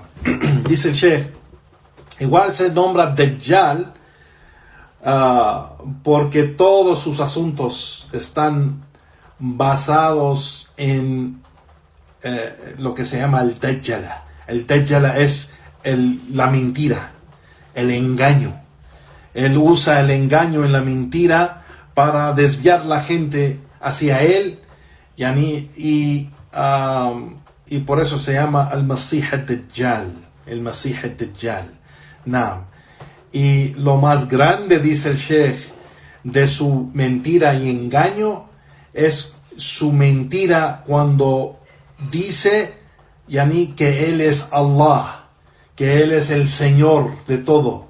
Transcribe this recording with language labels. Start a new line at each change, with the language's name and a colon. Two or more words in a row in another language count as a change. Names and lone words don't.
Spanish: Dice el Sheikh, igual se nombra Dajjal porque todos sus asuntos están basados en lo que se llama el Dajjala. El Dajjala es la mentira, el engaño. Él usa el engaño en la mentira para desviar la gente hacia él, y por eso se llama el Masih ad-Dajjal, el Masih ad-Dajjal. Naam. Y lo más grande, dice el Sheikh, de su mentira y engaño es su mentira cuando dice yani, que Él es Allah, que Él es el Señor de todo.